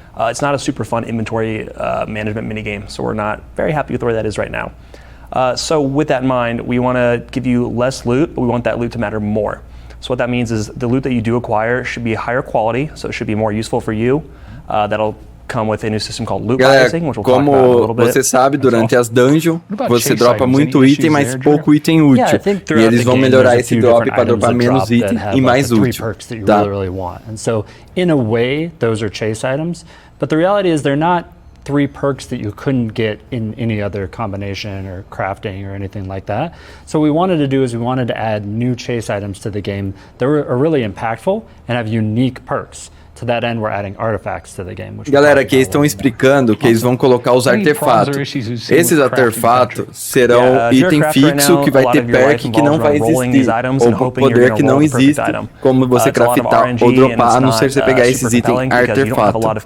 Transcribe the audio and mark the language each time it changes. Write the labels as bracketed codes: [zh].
[en] It's not a super fun inventory management minigame, so we're not very happy with where that is right now. So with that in mind, we want to give you less loot, but we want that loot to matter more. So what that means is the loot that you do acquire should be higher quality, so it should be more useful for you. That'll come with a new system called loot balancing, which we'll talk about in a little bit. [pt] Você sabe, durante as dungeons, você dropa muito item, mas pouco item útil. E eles vão melhorar esse drop para dropar menos item e mais útil. Tá? [en] And so, in a way, those are chase items, but the reality is they're not 3 perks that you couldn't get in any other combination or crafting or anything like that. So what we wanted to do is we wanted to add new chase items to the game that are really impactful and have unique perks. To that end, we're adding artifacts to the game. [pt] Galera, aqui eles estão explicando que eles vão colocar os artefatos. Esses artefatos serão item fixo que vai ter perk que não vai existir, ou poder que não existe, como você craftar ou dropar, a não ser você pegar esses itens artefatos.